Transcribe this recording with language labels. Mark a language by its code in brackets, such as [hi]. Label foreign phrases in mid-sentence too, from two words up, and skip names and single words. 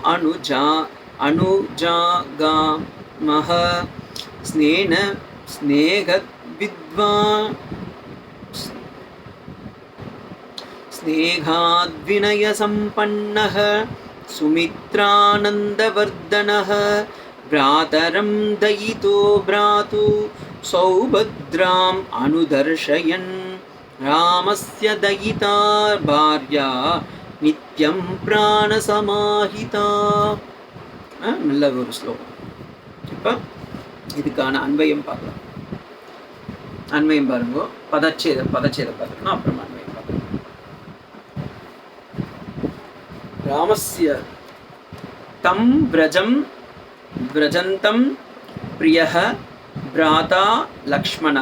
[sa] अनुजाकामह स्नेहत् विद्वान् स्नेहाद्विनय सम्पन्नः சுமித்ரானந்தவர்தனः भ्रातरं दयितो भ्रातु सौभद्राम् अनुदर्शयन् रामस्य दयिता भार्या नित्यं प्राणसमाहिता. [ta] நல்ல ஒரு ஸ்லோகம். இப்போ இதுக்கான அன்வயம் பார்க்கலாம். அன்வயம் பாருங்க. பதச்சேதம் பார்த்துக்கணும், அப்புறம் அன்வயம் பார்க்கலாம். [sa] रामस्य तम् व्रजन्तम् प्रियः भ्राता लक्ष्मणः.